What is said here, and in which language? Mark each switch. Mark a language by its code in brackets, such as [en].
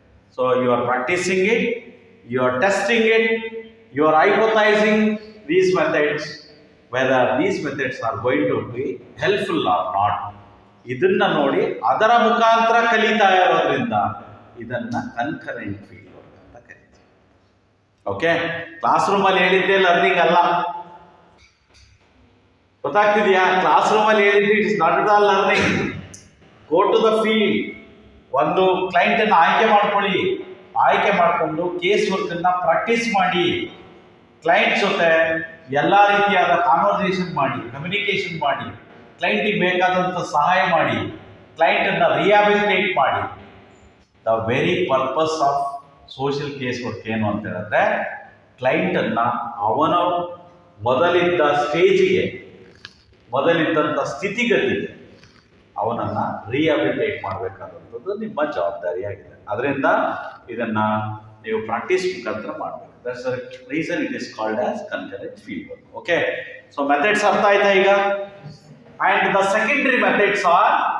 [en] So you are practicing it, you are testing it, you are hypothesizing these methods, whether these methods are going to be helpful or not. [kn] ಇದನ್ನ ನೋಡಿ ಅದರ ಮುಖಾಂತರ ಕಲಿತಾ ಇರೋದ್ರಿಂದ ಇದನ್ನ concurrent field work ಅಂತ ಕರೀತೀವಿ. ಓಕೆ, ಕ್ಲಾಸ್ ರೂಮ್ ಅಲ್ಲಿ ಹೇಳಿದ್ದೆ ಲರ್ನಿಂಗ್ ಅಲ್ಲ. ಗೊತ್ತಾಗ್ತಿದೆಯಾ? [en] classroom [kn] ಅಲ್ಲಿ ಹೇಳಿದ್ದು [en] It is not at all learning. Go to the field. [kn] ಒಂದು ಕ್ಲೈಂಟ್ ಅನ್ನು ಆಯ್ಕೆ ಮಾಡ್ಕೊಳ್ಳಿ. ಆಯ್ಕೆ ಮಾಡಿಕೊಂಡು ಕೇಸ್ ವರ್ಕ್ ಅನ್ನ ಪ್ರಾಕ್ಟೀಸ್ ಮಾಡಿ. ಕ್ಲೈಂಟ್ ಜೊತೆ ಎಲ್ಲ ರೀತಿಯಾದ ಕಾನ್ವರ್ಸೇಷನ್ ಮಾಡಿ, ಕಮ್ಯುನಿಕೇಶನ್ ಮಾಡಿ, ಕ್ಲೈಂಟಿಗೆ ಬೇಕಾದಂಥ ಸಹಾಯ ಮಾಡಿ, ಕ್ಲೈಂಟ್ ಅನ್ನ ರಿಹ್ಯಾಬಿಲಿಟೇಟ್ ಮಾಡಿ. [en] the very purpose of social case work [kn] ಏನು ಅಂತ ಹೇಳಿದ್ರೆ, ಕ್ಲೈಂಟ್ ಅನ್ನ ಅವನ ಮೊದಲಿದ್ದ ಸ್ಟೇಜಿಗೆ, ಮೊದಲಿದ್ದಂಥ ಸ್ಥಿತಿಗತಿಗೆ ಅವನನ್ನ ರಿಹ್ಯಾಬಿಲಿಟೇಟ್ ಮಾಡಬೇಕಾದಂಥದ್ದು ನಿಮ್ಮ ಜವಾಬ್ದಾರಿಯಾಗಿದೆ. ಅದರಿಂದ ಇದನ್ನ ನೀವು ಪ್ರಾಕ್ಟೀಸ್ ಮುಖಾಂತರ ಮಾಡಬೇಕು. [en] That's the reason it is called as concurrent field work. Okay, so methods [kn] ಅರ್ಥ ಆಯ್ತಾ ಈಗ? [en] And the secondary methods are